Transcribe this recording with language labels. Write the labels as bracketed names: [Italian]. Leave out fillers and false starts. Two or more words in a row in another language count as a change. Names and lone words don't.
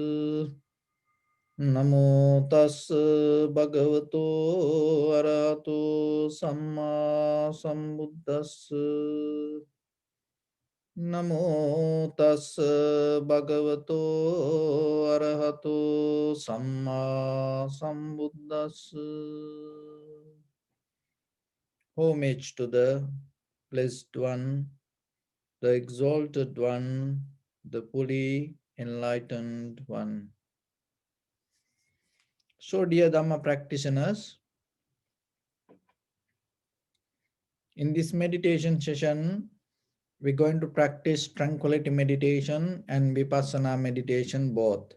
[Pali] නමෝ තස් භගවතු අරහතු සම්මා සම්බුද්දස්ස නමෝ තස් භගවතු අරහතු සම්මා සම්බුද්දස්ස. [English] Homage to the blessed one, the exalted one, the fully enlightened one. So, dear Dhamma practitioners, in this meditation session, we're going to practice tranquility meditation and vipassana meditation both.